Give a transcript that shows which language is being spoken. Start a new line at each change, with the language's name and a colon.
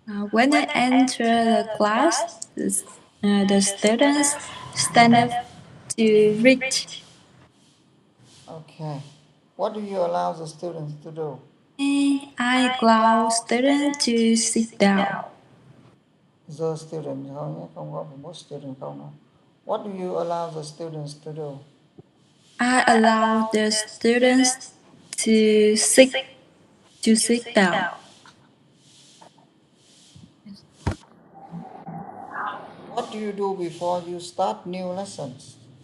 English: When I enter the class, the students stand up to read. Okay. What do you allow the students to do? I allow students to sit down. The student
Vietnamese: thôi nhé, không có phải
English: most student
Vietnamese: không đâu.
English: What do you allow the students to do? I allow the students to sit down. What do you do before you start new lessons?